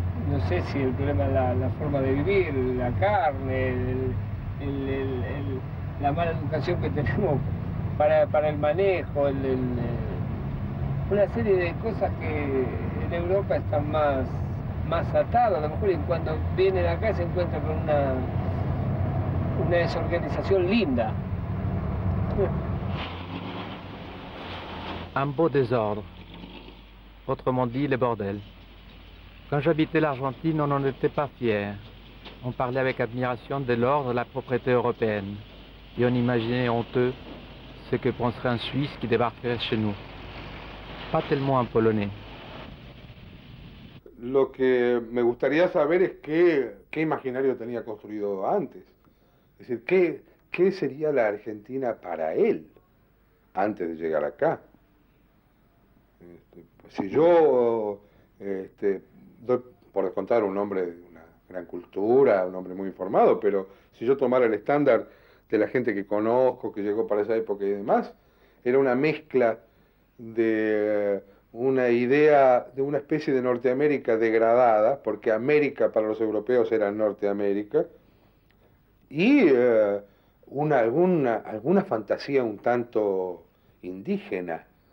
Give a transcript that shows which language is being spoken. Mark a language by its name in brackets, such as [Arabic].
[Spanish] No sé si el problema es la forma de vivir, la carne, la mala educación que tenemos para el manejo, una serie de cosas que en Europa están más atadas. A lo mejor cuando vienen acá se encuentran con una desorganización linda. [French] Un beau désordre, autrement dit le bordel. Quand j'habitais l'Argentine, on n'en était pas fiers. On parlait avec admiration de l'ordre et la propriété européenne. Et on imaginait honteux ce que penserait un Suisse qui débarquerait chez nous. Pas tellement un Polonais. [Spanish] Lo que me gustaría saber es qué imaginario tenía construido antes. Es decir, qué sería la Argentina para él antes de llegar acá. Si yo, doy por descontar un hombre de una gran cultura, un hombre muy informado, pero si yo tomara el estándar de la gente que conozco, que llegó para esa época y demás, era una mezcla de una idea de una especie de Norteamérica degradada, porque América para los europeos era Norteamérica, y alguna fantasía un tanto indígena.